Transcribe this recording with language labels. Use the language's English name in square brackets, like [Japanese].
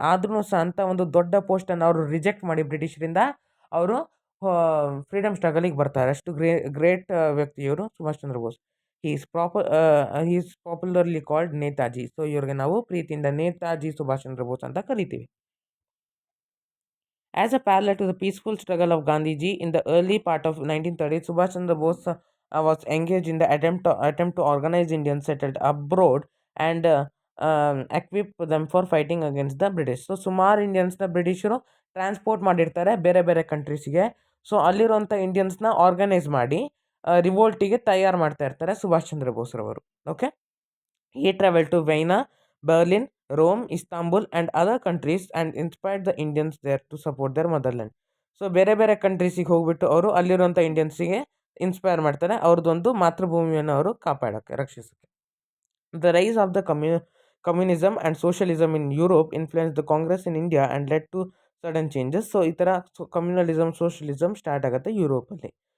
[Kannada] ಆದ್ರೂ ಸಹ ಅಂಥ ಒಂದು ದೊಡ್ಡ ಪೋಸ್ಟನ್ನು ಅವರು ರಿಜೆಕ್ಟ್ ಮಾಡಿ ಬ್ರಿಟಿಷರಿಂದ ಅವರು ಫ್ರೀಡಮ್ ಸ್ಟ್ರಗಲಿಗೆ ಬರ್ತಾರೆ. ಅಷ್ಟು ಗ್ರೇಟ್ ವ್ಯಕ್ತಿ ಇವರು Subhash Chandra Bose. [English] He is popularly called Netaji. [Kannada] So ಇವ್ರಿಗೆ ನಾವು ಪ್ರೀತಿಯಿಂದ ನೇತಾಜಿ ಸುಭಾಷ್ ಚಂದ್ರ ಬೋಸ್ ಅಂತ ಕರಿತೀವಿ. [English] As a parallel to the peaceful struggle of Gandhiji in the early part of 1930s, Subhash Chandra Bose was engaged in the attempt to organize Indians settled abroad and equip them for fighting against the British. [Kannada] So ಸುಮಾರು ಇಂಡಿಯನ್ಸ್ನ ಬ್ರಿಟಿಷರು transport ಮಾಡಿರ್ತಾರೆ ಬೇರೆ ಬೇರೆ ಕಂಟ್ರೀಸ್ಗೆ. So ಅಲ್ಲಿರುವಂಥ ಇಂಡಿಯನ್ಸ್ನ organise ಮಾಡಿ ರಿವೋಲ್ಟಿಗೆ ತಯಾರು ಮಾಡ್ತಾ ಇರ್ತಾರೆ Subhash Chandra ಬೋಸ್ರವರು. [English] Okay, he traveled to Vienna, Berlin, Rome, Istanbul and other countries and inspired the Indians there to support their motherland. [Kannada] So ಬೇರೆ ಬೇರೆ ಕಂಟ್ರೀಸಿಗೆ ಹೋಗ್ಬಿಟ್ಟು ಅವರು ಅಲ್ಲಿರುವಂಥ ಇಂಡಿಯನ್ಸಿಗೆ ಇನ್ಸ್ಪೈರ್ ಮಾಡ್ತಾರೆ, ಅವ್ರದ್ದೊಂದು ಮಾತೃಭೂಮಿಯನ್ನು ಅವರು ಕಾಪಾಡೋಕ್ಕೆ, ರಕ್ಷಿಸೋಕ್ಕೆ. [English] The rise of the communism and socialism in Europe influence the Congress in India and led to sudden changes. [Kannada] So ಈ ಥರ ಕಮ್ಯುನಲಿಸಮ್ ಸೋಷಿಯಲಿಸಮ್ ಸ್ಟಾರ್ಟ್ ಆಗುತ್ತೆ ಯುರೋಪಲ್ಲಿ.